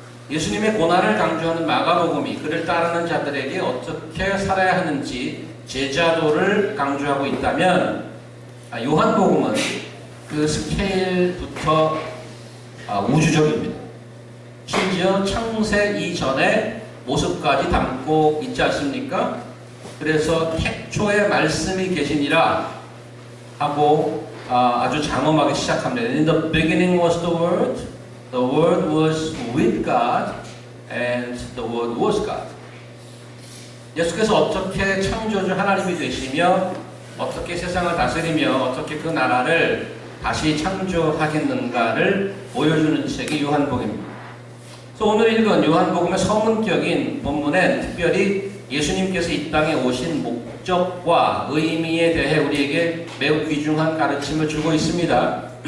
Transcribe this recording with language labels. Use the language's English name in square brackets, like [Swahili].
[Korean] 예수님의 고난을 강조하는 마가복음이 그를 따르는 자들에게 어떻게 살아야 하는지 제자도를 강조하고 있다면 요한복음은 그 스케일부터 우주적입니다. 심지어 창세 이전의 모습까지 담고 있지 않습니까? 그래서 태초에 말씀이 계시니라 하고 아주 장엄하게 시작합니다. [English] In the beginning was the Word was with God, and the Word was God. [Korean] 예수께서 어떻게 창조주 하나님이 되시며 어떻게 세상을 다스리며 어떻게 그 나라를 다시 창조하겠는가를 보여주는 책이 요한복음입니다. 그래서 오늘 읽은 요한복음의 서문격인 본문엔 특별히 예수님께서 이 땅에 오신 목적과 의미에 대해 우리에게 매우 귀중한 가르침을 주고 있습니다.